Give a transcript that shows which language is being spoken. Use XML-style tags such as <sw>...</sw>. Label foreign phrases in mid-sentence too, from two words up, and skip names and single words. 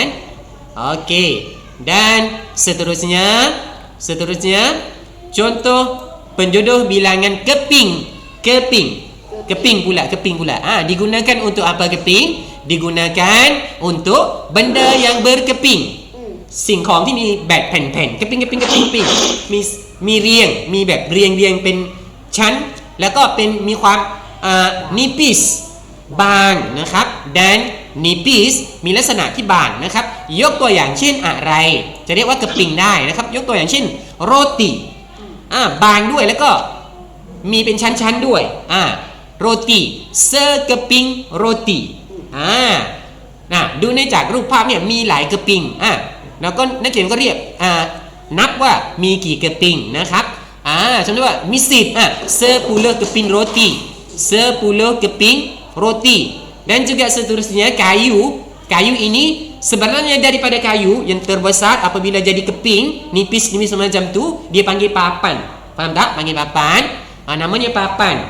<ms>Okey. Dan seterusnya contoh penjodoh bilangan keping. Keping pula. Digunakan untuk apa keping? Digunakan untuk benda yang berkeping.</ms> <th>สิ่งของที่มีแบบแผ่นๆกระปิ้งมีเรียง มีแบบเรียงเป็นชั้น แล้วก็เป็นมีความnipis บาง นะครับ</th> <ms>dan nipis</ms> <th>มีลักษณะที่บางนะครับ ยกตัวอย่างเช่นอะไรจะเรียกว่ากระปิ้งได้ นะครับ ยกตัวอย่างเช่นโรตีบางด้วยแล้วก็มีเป็นชั้นๆด้วยโรตี</th> <ms>sekeping roti</ms> <th>ดูในจากรูปภาพเนี่ยมีหลายกระปิ้งแล้วก็นักเขียนก็เรียกนับว่ามีกี่กระปิ้งนะครับสมมติว่ามี10</th> <ms>10 keping roti 10 keping roti. Dan juga seterusnya kayu ini sebenarnya daripada kayu yang terbesar, apabila jadi keping nipis semacam tu dia panggil papan. Faham tak? Panggil papan. Namanya papan.</ms>